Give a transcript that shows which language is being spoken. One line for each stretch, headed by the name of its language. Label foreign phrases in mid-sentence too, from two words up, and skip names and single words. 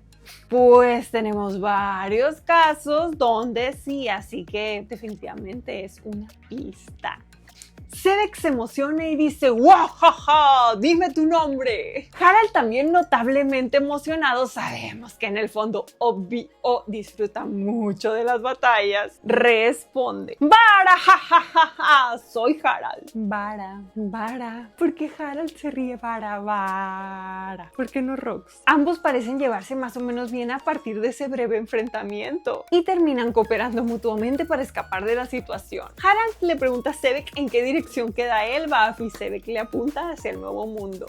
Spanish: Pues tenemos varios casos donde sí, así que definitivamente es una pista. Sebek se emociona y dice: ¡Wow! ¡Ja! ¡Dime tu nombre! Harald también notablemente emocionado, sabemos que en el fondo obvio disfruta mucho de las batallas, responde: ¡Vara! ¡Ja, ja, ja, ja! Soy Harald. Vara, Vara. ¿Por qué Harald se ríe? Vara, Vara. ¿Por qué no Rox? Ambos parecen llevarse más o menos bien a partir de ese breve enfrentamiento y terminan cooperando mutuamente para escapar de la situación. Harald le pregunta a Sebek en qué dirección queda Elbaf y Sebek le apunta hacia el nuevo mundo.